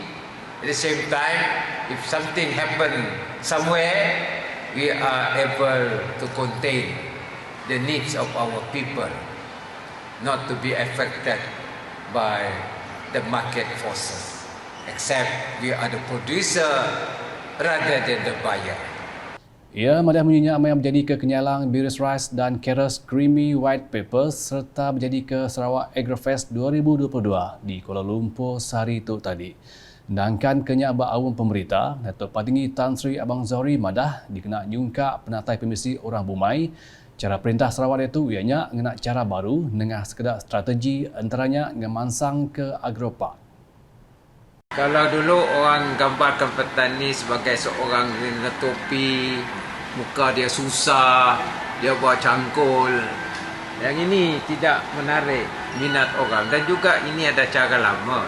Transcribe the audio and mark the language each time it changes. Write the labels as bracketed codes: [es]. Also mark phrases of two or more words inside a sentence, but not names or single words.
[en] At the same time, if something happens somewhere, we are able to contain the needs of our people, not to be affected by the market forces, except we are the producer rather than the buyer. [iba] Ia madah menyenyak yang menjadi ke kenyalang Biris Rice dan Keras Creamy White Pepper serta menjadi ke Sarawak Agrofest 2022 di Kuala Lumpur sehari itu tadi. Sedangkan kenyak awam pemerintah, Datuk Patinggi Tan Sri Abang Zahri madah dikena nyungkak penatai pemisi orang Bumai. Cara perintah Sarawak itu ianya ngena cara baru dengan sekedar strategi antaranya ngemansang ke agropark. [ms] Kalau dulu orang gambarkan petani sebagai seorang dengan topi, muka dia susah, dia buat cangkul. Yang ini tidak menarik minat orang dan juga ini ada cara lama.